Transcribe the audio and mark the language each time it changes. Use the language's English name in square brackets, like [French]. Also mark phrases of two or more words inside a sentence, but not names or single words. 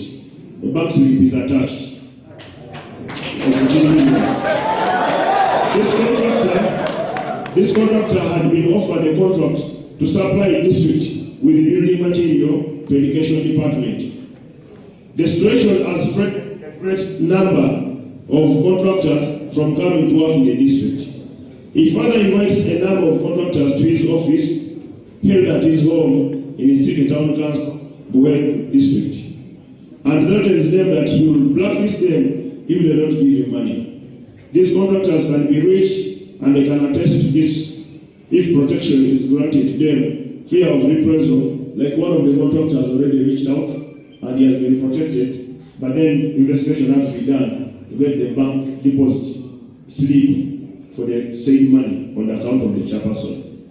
[English] The bank slip is attached. This contractor had been offered a contract to supply the district with building material to education department. The situation has threatened a great number of contractors from coming to work in the district. He further invites a number of contractors to his office held at his home in his city town council, Buwen district, and threatens them that he will blacklist them if they don't give him money. These contractors can be reached and they can attest to this if protection is granted to them. Fear of reprisal, like one of the contractors already reached out and he has been protected, but then investigation has to be done to get the bank deposit slip for the said money on the account of the chairperson.